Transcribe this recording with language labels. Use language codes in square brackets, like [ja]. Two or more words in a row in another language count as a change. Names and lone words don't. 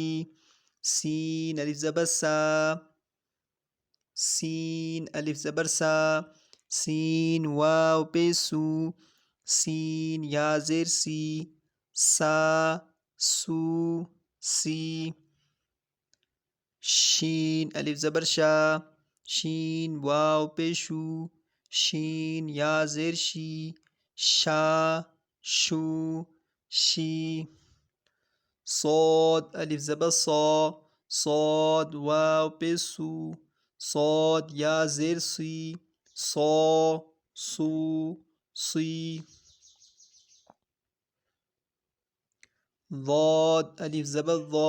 [ur] سین الف زبر سا، سین الف زبر سا، سین واو پیش سو، سین یا زیر سی، سا سو سی۔ شین الف زبر شا، شین واو پیش شو، شین یا زیر شی، شا شو شی. صاد الف زبر صا. صاد واو پیش سو. صاد یا زیر سی. صا سو سی. ضاد الف زبر ضا.